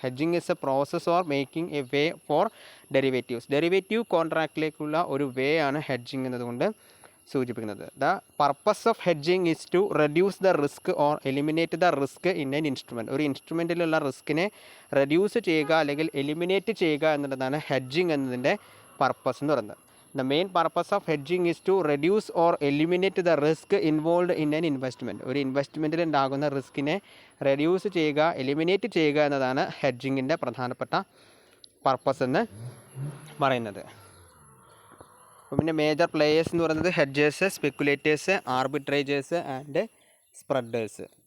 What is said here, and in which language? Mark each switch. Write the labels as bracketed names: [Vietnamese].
[English] hedging is a process or making a way for derivative [Malayalam] കോൺട്രാക്റ്റിലേക്കുള്ള ഒരു വേ ആണ് hedging എന്നതുകൊണ്ട് സൂചിപ്പിക്കുന്നത്. [English] The purpose of hedging is to reduce the risk or eliminate the risk in an instrument. [Malayalam] ഒരു ഇൻസ്ട്രുമെൻറ്റിലുള്ള റിസ്കിനെ reduce ചെയ്യുക അല്ലെങ്കിൽ eliminate ചെയ്യുക എന്നുള്ളതാണ് hedging എന്നതിൻ്റെ പർപ്പസ് എന്ന് പറയുന്നത്. [English] The main purpose of hedging is to reduce or eliminate the risk involved in an investment. [Malayalam] ഒരു ഇൻവെസ്റ്റ്മെൻറ്റിൽ ഉണ്ടാകുന്ന റിസ്കിനെ റെഡ്യൂസ് ചെയ്യുക, എലിമിനേറ്റ് ചെയ്യുക എന്നതാണ് ഹെഡ്ജിങ്ങിൻ്റെ പ്രധാനപ്പെട്ട പർപ്പസ് എന്ന് പറയുന്നത്. അപ്പോൾ പിന്നെ മേജർ പ്ലേയേഴ്സ് എന്ന് പറയുന്നത് hedgers, speculators, arbitrageurs and spreaders.